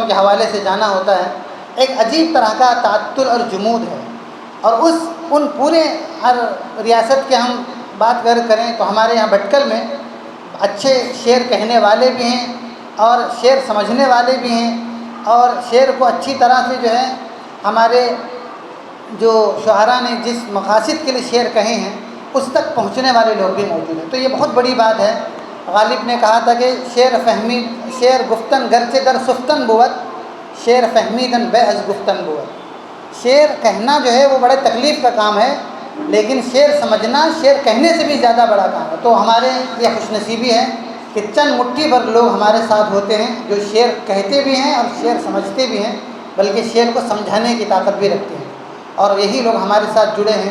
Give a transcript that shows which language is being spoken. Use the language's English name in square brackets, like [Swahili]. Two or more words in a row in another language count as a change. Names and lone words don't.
[Urdu] کے حوالے سے جانا ہوتا ہے، ایک عجیب طرح کا تعطل اور جمود ہے، اور ان پورے ہر ریاست کے ہم بات کریں تو ہمارے یہاں بھٹکل میں اچھے شعر کہنے والے بھی ہیں اور شعر سمجھنے والے بھی ہیں اور شعر کو اچھی طرح سے جو ہے ہمارے جو شعراء نے جس مقاصد کے لیے شعر کہے ہیں اس تک پہنچنے والے لوگ بھی موجود ہیں۔ تو یہ بہت بڑی بات ہے۔ غالب نے کہا تھا کہ [Persian] شعر گفتن گرچہ در سفتن بود، شعر فہمیدن بے از گفتن بود۔ [Urdu] شعر کہنا جو ہے وہ بڑے تکلیف کا کام ہے، لیکن شعر سمجھنا شعر کہنے سے بھی زیادہ بڑا کام ہے۔ تو ہمارے یہ خوش نصیبی ہے کہ چند مٹھی بھر لوگ ہمارے ساتھ ہوتے ہیں جو شعر کہتے بھی ہیں اور شعر سمجھتے بھی ہیں، بلکہ شعر کو سمجھانے کی طاقت بھی رکھتے ہیں، اور یہی لوگ ہمارے ساتھ جڑے ہیں۔